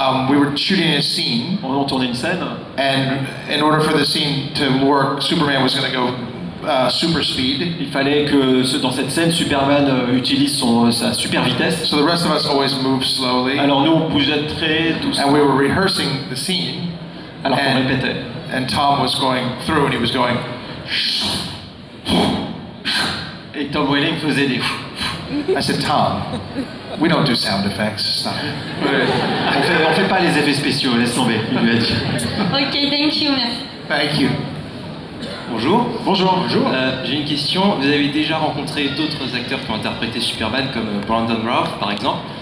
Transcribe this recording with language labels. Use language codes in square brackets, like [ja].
[en] We were shooting a scene. [fr] On tournait une scène. [en] And in order for the scene to work, Superman was going to go super speed. [fr] Il fallait que dans cette scène, Superman utilise sa super vitesse. [en] So the rest of us always moved slowly. [fr] Alors nous, on bougeait très doucement. [en] And we were rehearsing the scene. [fr] Alors qu'on répétait. [en] And Tom was going through, and he was going. [fr] Et Tom Welling faisait des. [en] I said, Tom, we don't do sound effects. Stop. [fr] On fait pas les effets spéciaux, laisse tomber. Il lui a dit. [en] Ok, thank you, merci. Thank you. [fr] Bonjour. Bonjour. J'ai une question. Vous avez déjà rencontré d'autres acteurs qui ont interprété Superman, comme Brandon Routh, par exemple.